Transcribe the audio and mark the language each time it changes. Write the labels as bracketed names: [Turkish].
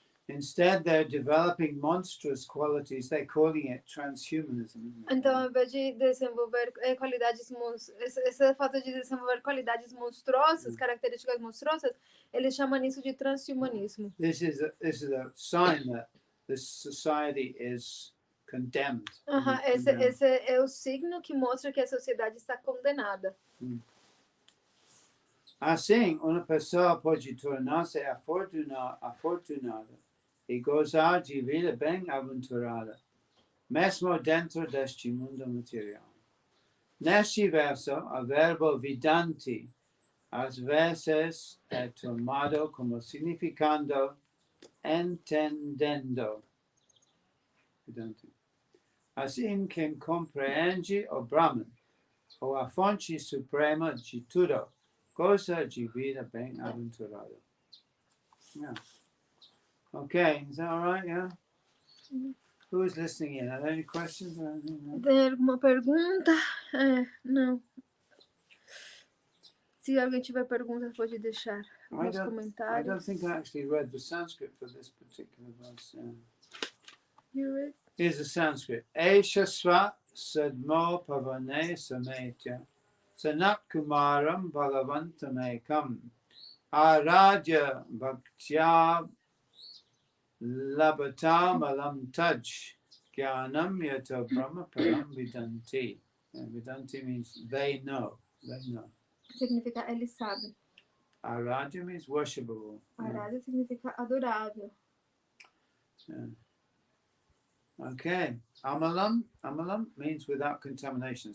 [English] Instead, they're developing monstrous qualities. They're calling it transhumanism. [Portuguese] Então, ao invés de desenvolver qualidades esse fato de desenvolver qualidades monstruosas, características monstruosas, eles chamam isso de transhumanismo. [English] This is a sign that this society is condemned. [Portuguese] Esse é o signo que mostra que a sociedade está condenada. Assim, uma pessoa pode tornar-se afortunada e gozar de vida bem aventurada, mesmo dentro deste mundo material. Neste verso, o verbo vidante, às vezes, é tomado como significando entendendo. Vidante. Assim, quem compreende o Brahman, ou a fonte suprema de tudo, goza de vida bem aventurada. [English] Okay, is that all right? Yeah. Who is listening in? Are there any questions? [Portuguese] Tem alguma pergunta? Não. Se alguém tiver perguntas, pode deixar nos comentários. [English] I don't think I actually read the Sanskrit for this particular verse. Here is Here's the Sanskrit. [Sanskrit] Eshasva sadmo pavane sametya sanat kumaram bhagavantamekam araja bhaktya labatam alam taj jnanam yata brahma param vidanti. [English] And vidanti means they know. They know. [Portuguese] significa eles sabem. [English] Araja means worshipable. [Portuguese] Araja significa adorável. [English] Yeah. Okay. Amalam. Amalam means without contamination.